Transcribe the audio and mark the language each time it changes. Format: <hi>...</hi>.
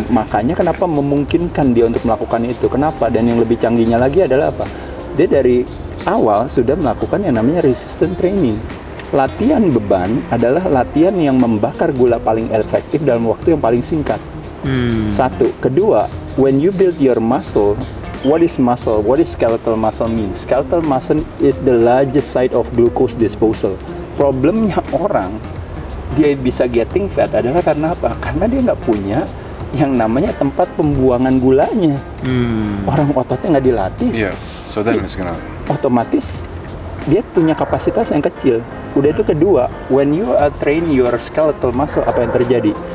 <id>Makanya kenapa memungkinkan dia untuk melakukan itu? Kenapa? Dan yang lebih canggihnya lagi adalah apa? Dia dari awal sudah melakukan yang namanya resistance training. Latihan beban adalah latihan yang membakar gula paling efektif dalam waktu yang paling singkat. Satu.</id> <en>Kedua, when you build your muscle, what is muscle? What is skeletal muscle mean? Skeletal muscle is the largest site of glucose disposal.</en> <id>Problemnya orang, dia bisa</id> <en>getting fat</en> <id>adalah karena apa? Karena dia nggak punya yang namanya tempat pembuangan gulanya. Orang ototnya nggak dilatih,</id> <en>Yes, so then it's gonna.</en> <id>otomatis dia punya kapasitas yang kecil. Udah itu kedua,</id> <en>when you are train your skeletal muscle,</en> <id>apa yang terjadi?</id>